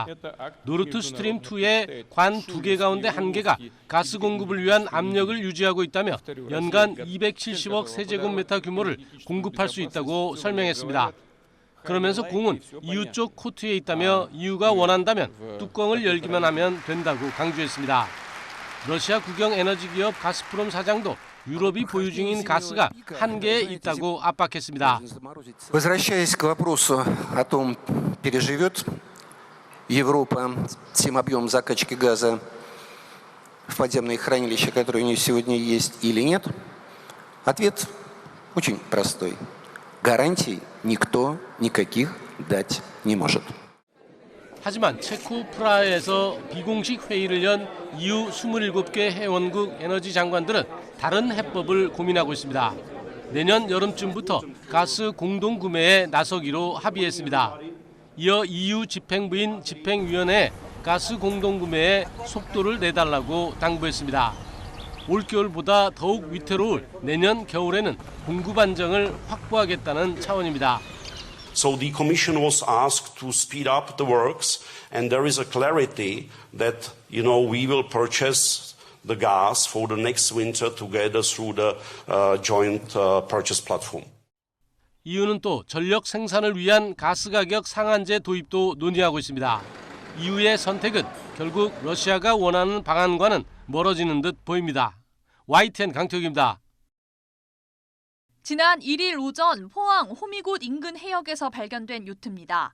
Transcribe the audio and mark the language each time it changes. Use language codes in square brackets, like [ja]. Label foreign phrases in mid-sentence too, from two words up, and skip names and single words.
[ko] 노르트 스트림 2의 관 2개 가운데 1개가 가스 공급을 위한 압력을 유지하고 있다며 연간 270억 세제곱미터 규모를 공급할 수 있다고 설명했습니다. 그러면서 공은 EU 쪽 코트에 있다며 EU가 원한다면 뚜껑을 열기만 하면 된다고 강조했습니다. 러시아 국영 에너지 기업 가스프롬 사장도 유럽이 보유 중인 가스가 한계에 있다고 압박했습니다. [ru] Возвращаясь к вопросу о том, переживет Европа тем объем закачки газа в подземные хранилища, которые у нее сегодня есть, или нет, ответ очень простой. Гарантий никто никаких дать не может. [ko] 하지만 체코 프라하에서 비공식 회의를 연 EU 27개 회원국 에너지 장관들은 다른 해법을 고민하고 있습니다. 내년 여름쯤부터 가스 공동 구매에 나서기로 합의했습니다. 이어 EU 집행부인 집행위원회에 가스 공동 구매에 속도를 내달라고 당부했습니다. 올겨울보다 더욱 위태로울 내년 겨울에는 공급 안정을 확보하겠다는 차원입니다. [en] So the Commission was asked to speed up the works, and there is a clarity that, we will purchase the gas for the next winter together through the joint purchase platform. [ko] EU는 또 전력 생산을 위한 가스 가격 상한제 도입도 논의하고 있습니다. EU의 선택은 결국 러시아가 원하는 방안과는 멀어지는 듯 보입니다. YTN 강태욱입니다. 지난 1일 오전 포항 호미곶 인근 해역에서 발견된 요트입니다.